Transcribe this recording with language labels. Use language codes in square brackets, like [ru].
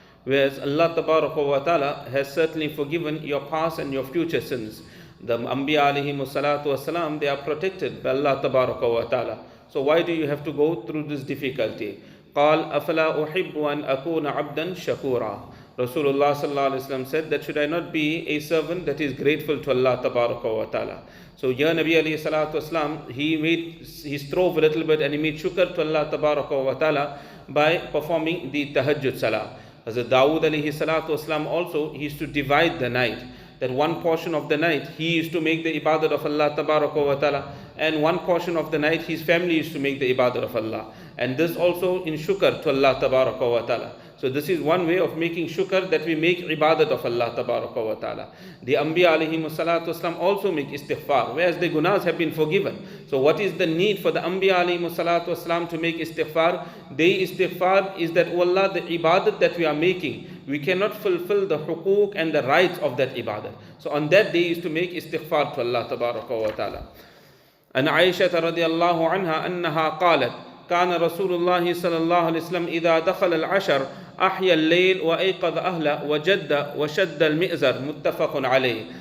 [en] Whereas Allah tabaraka wa ta'ala has certainly forgiven your past and your future sins. The Anbiya alayhimu salatu wasalam, they are protected by Allah tabaraka wa ta'ala. So why do you have to go through this difficulty? [ar] قال أفلا أحب أن أكون عبدا شكورا. [en] Rasulullah sallallahu alaihi wasallam said that should I not be a servant that is grateful to Allah tabaraka wa ta'ala. So here Nabi alayhi salatu wasalam, he strove a little bit and he made shukr to Allah tabaraka wa ta'ala by performing the tahajjud salah. As Dawood alayhi salatu wasalam also, he used to divide the night. That one portion of the night he used to make the ibadat of Allah tabaraka wa ta'ala, and one portion of the night his family used to make the ibadat of Allah. And this also in shukr to Allah tabaraka wa ta'ala. So this is one way of making shukr, that we make ibadat of Allah tabaraka wa ta'ala. The Anbiya alayhimu salatu wasalam also make istighfar, whereas the gunas have been forgiven. So what is the need for the Anbiya alayhimu salatu wasalam to make istighfar? Their istighfar is that, oh Allah, the ibadat that we are making, we cannot fulfill the hukuk and the rights of that ibadat. So on that day is to make istighfar to Allah tabaraka wa ta'ala. And Aisha radiallahu anha annaha qalat, [ar] كان رسول الله صلى الله عليه وسلم إذا دخل العشر أحيا الليل وأيقظ أهله وجد وشد المئزر متفق عليه.